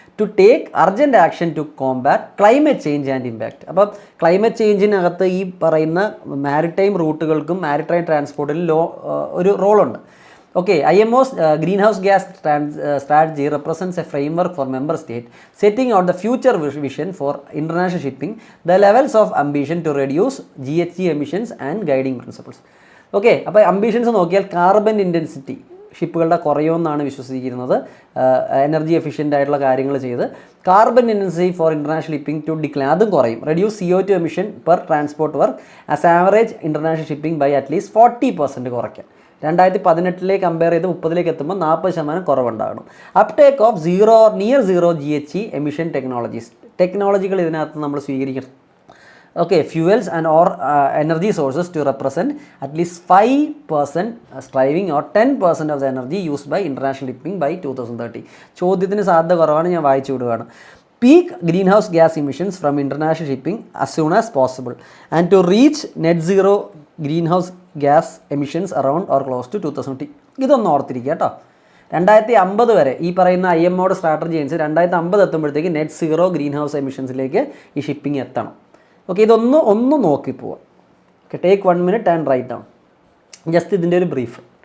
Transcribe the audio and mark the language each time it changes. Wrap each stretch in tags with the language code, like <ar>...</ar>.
<en>To take urgent action to combat climate change and impact.</en> <ml>അപ്പം climate ചേഞ്ചിനകത്ത് ഈ പറയുന്ന maritime റൂട്ടുകൾക്കും maritime ട്രാൻസ്പോർട്ടിലും ഒരു റോളുണ്ട്.</ml> <en>Okay, IMO's greenhouse gas strategy represents a framework for member states setting out the future vision for international shipping, the levels of ambition to reduce GHG emissions and guiding principles.</en> <ml>Okay, അപ്പോൾ ambitions നോക്കിയാൽ carbon intensity ഷിപ്പുകളുടെ കുറയുമെന്നാണ് വിശ്വസിക്കുന്നത്.</ml> <en>energy efficient</en> <ml>ആയിട്ടുള്ള കാര്യങ്ങൾ ചെയ്ത്</ml> <en>carbon intensity for international shipping to decline,</en> <ml>അതും കുറയും.</ml> <en>Reduce CO2 emission per transport work as average international shipping by at least 40% കുറയ്ക്കാം.</en> <ml>2018 compare ചെയ്ത് 30 എത്തുമ്പോൾ 40% കുറവുണ്ടാകണം.</ml> <en>uptake of near zero GHG emission ടെക്നോളജികൾ</en> <ml>ഇതിനകത്ത് നമ്മൾ സ്വീകരിക്കണം.</ml> <en>Okay, fuels and or energy sources to represent at least 5% striving or 10% of the energy used by international shipping by 2030.</en> <ml>ചോദ്യത്തിന് സാധ്യത കുറവാണ്, ഞാൻ വായിച്ചു വിടുകയാണ്.</ml> <en>Peak greenhouse gas emissions from international shipping as soon as possible and to reach net zero greenhouse gas emissions around or close to 2030.</en> <ml>ഇതൊന്ന് ഓർത്തിരിക്കുക കേട്ടോ. 2050 വരെ ഈ പറയുന്ന IMOയുടെ സ്ട്രാറ്റജി അനുസരിച്ച് 2050 എത്തുമ്പോഴത്തേക്ക് നെറ്റ് സീറോ ഗ്രീൻ ഹൗസ് എമിഷൻസിലേക്ക് ഈ ഷിപ്പിംഗ് എത്തണം.</ml> <en>okay,</en> <ml>ഇതൊന്ന് നോക്കി പോവാം.</ml> <en>Okay, take 1 minute and right down just ഇതിൻ്റെ ഒരു brief.</en>